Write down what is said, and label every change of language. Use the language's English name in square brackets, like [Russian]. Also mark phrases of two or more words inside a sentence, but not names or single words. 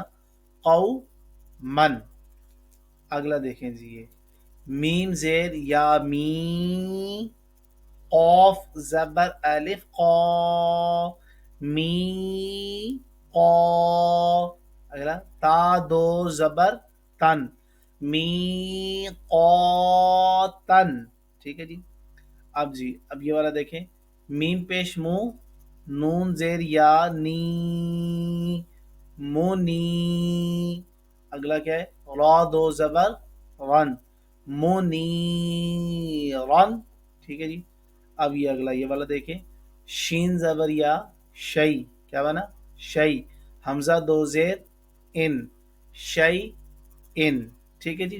[Arabic] قو من. [Urdu] اگلا دیکھیں جی، یہ میم زیر یا می، قوف زبر الف قا، می قا. اگلا تا دو زبر تن، می قاتن. ٹھیک ہے جی. اب یہ والا دیکھیں، میم پیش مو، نون زیر یا نی، مونی. اگلا کیا ہے؟ را دو زبر رن، مونی رن. ٹھیک ہے جی. اب یہ اگلا یہ والا دیکھیں، شین زبر یا شئی، کیا بنا؟ شئی. حمزہ دو زیر ان، شئی ان. ٹھیک ہے جی.